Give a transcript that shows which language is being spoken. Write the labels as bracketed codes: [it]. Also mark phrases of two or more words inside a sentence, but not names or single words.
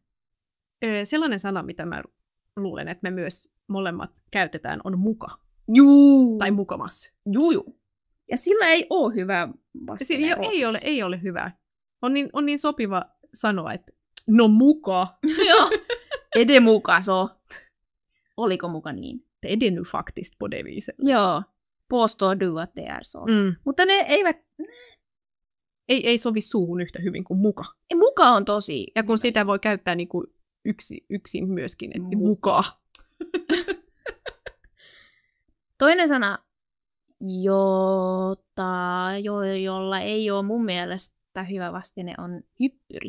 [fi] Sellainen sana, mitä mä luulen, että me myös molemmat käytetään, on muka. Juu. Tai mukamas. Juu. Ja sillä ei ole hyvä vastine ruotsiksi. Ei ole hyvä. On niin sopiva sanoa, että no muka. Joo. Ede muka so. Oliko muka niin? [sv] Det är det nu faktiskt på det viset. Joo. Påstår du att det är så. [fi] Mutta ne eivät... Ei sovi suuhun yhtä hyvin kuin muka. Muka on tosi... Ja kun sitä voi käyttää niinku yksin myöskin, että muka. Toinen sana, jolla ei ole mun mielestä hyvä vastine, on hyppyri.